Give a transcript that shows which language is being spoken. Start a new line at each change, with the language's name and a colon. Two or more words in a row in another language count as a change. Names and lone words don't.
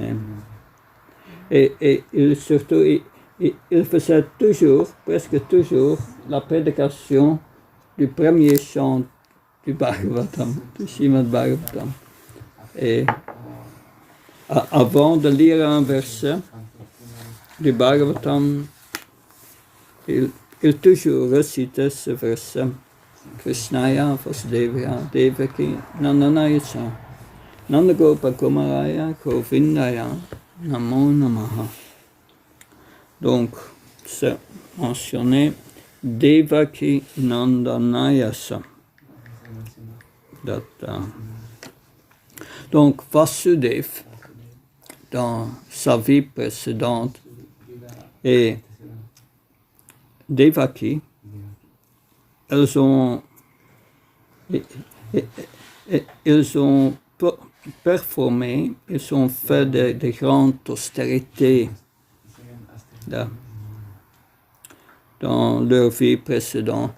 French: Et il, surtout, il faisait toujours, presque toujours, la prédication du premier chant du Bhagavatam, du Srimad Bhagavatam. Et avant de lire un verset du Bhagavatam, il toujours récitait ce verset.
Sanskrit: Krishnaya Vasudevaya Devaki Nandanayasa Nandagopa Kumaraya Govindaya Namo Namaha.
French: Donc, c'est mentionné
Sanskrit: Devaki Nandanayasa.
French: Donc, Vasudev, dans sa vie précédente, et Devaki, ils ont performé, ils ont fait de grandes austérités dans leur vie précédente.